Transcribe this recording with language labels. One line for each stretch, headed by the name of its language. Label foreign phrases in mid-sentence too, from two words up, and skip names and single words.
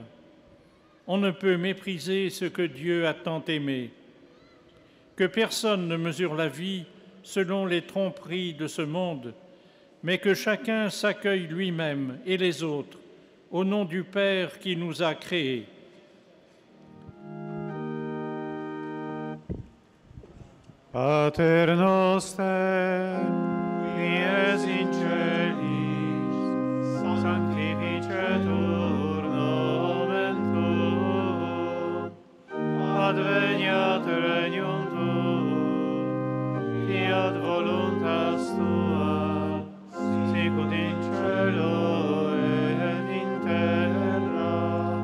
French: On ne peut mépriser ce que Dieu a tant aimé. Que personne ne mesure la vie selon les tromperies de ce monde, mais que chacun s'accueille lui-même et les autres au nom du Père qui nous a créés.
Latin: Pater noster, qui es in celis, sanctificetur nomen tuum, adveniat regnum tuum, fiat voluntas tua, sicut in cielo et in terra.